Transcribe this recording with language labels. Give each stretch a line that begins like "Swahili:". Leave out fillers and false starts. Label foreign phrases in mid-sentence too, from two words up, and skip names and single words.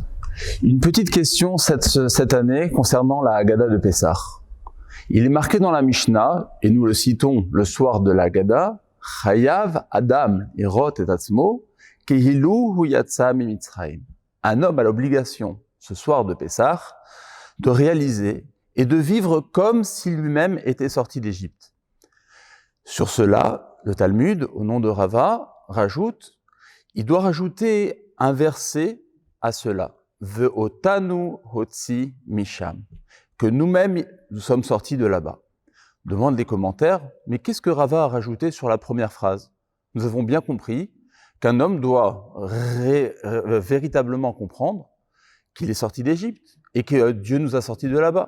French: Une petite question cette année concernant la Haggadah de Pessah. Il est marqué dans la Mishnah, et nous le citons le soir de la Haggadah,
Hebrew: חייב אדם לראות את עצמו כאילו הוא יצא ממצרים.
French: Un homme a l'obligation, ce soir de Pessah, de réaliser et de vivre comme si lui-même était sorti d'Égypte. Sur cela, le Talmud, au nom de Rava, rajoute, il doit rajouter un verset à cela.
Hebrew: ואותנו הוציא משם.
French: Que nous-mêmes, nous sommes sortis de là-bas. Demande les commentaires, mais qu'est-ce que Rava a rajouté sur la première phrase? Nous avons bien compris qu'un homme doit véritablement comprendre qu'il est sorti d'Égypte et que Dieu nous a sortis de là-bas.